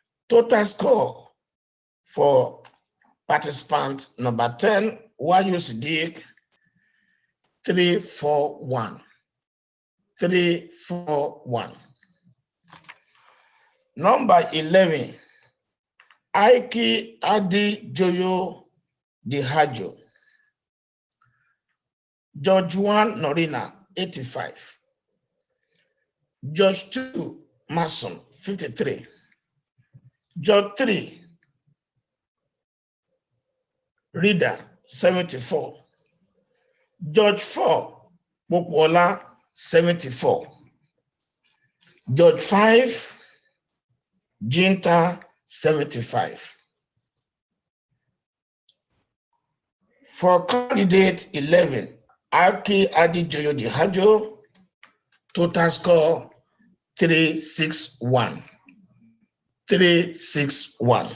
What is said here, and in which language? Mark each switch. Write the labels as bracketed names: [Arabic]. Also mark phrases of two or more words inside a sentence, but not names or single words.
[English] Total score for participant number 10, YUCD 341. 341. Number 11, Aiki Adi Joyo Dihajo. George 1 Norina, 85. George 2 Mason, 53. George 3 Reader, 74. George 4 Bokwola, 74. George 5 Ginta, 75. For candidate 11, Aki Adijoyo Dihajo, total score 361. 361.